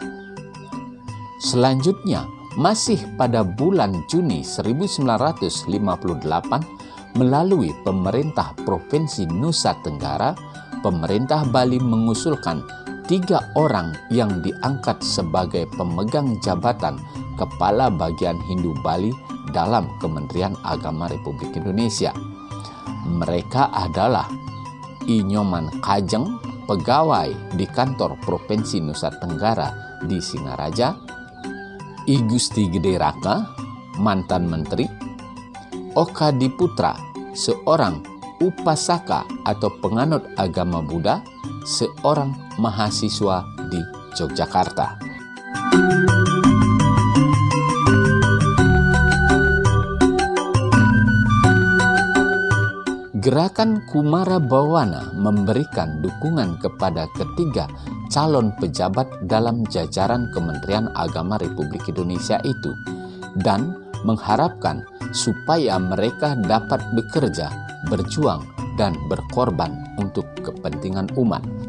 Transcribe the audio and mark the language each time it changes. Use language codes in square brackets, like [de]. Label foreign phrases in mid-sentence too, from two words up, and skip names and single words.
[id] Selanjutnya, masih pada bulan Juni 1958, melalui pemerintah Provinsi Nusa Tenggara, pemerintah Bali mengusulkan 3 orang yang diangkat sebagai pemegang jabatan Kepala Bagian Hindu Bali dalam Kementerian Agama Republik Indonesia. Mereka adalah I Nyoman Kajeng, pegawai di kantor Provinsi Nusa Tenggara di Singaraja, I Gusti Gede Raka, mantan menteri, Oka Diputra, seorang upasaka atau penganut agama Buddha, seorang mahasiswa di Yogyakarta. Gerakan Kumara Bawana memberikan dukungan kepada ketiga calon pejabat dalam jajaran Kementerian Agama Republik Indonesia itu dan mengharapkan supaya mereka dapat bekerja, berjuang, dan berkorban untuk kepentingan umat.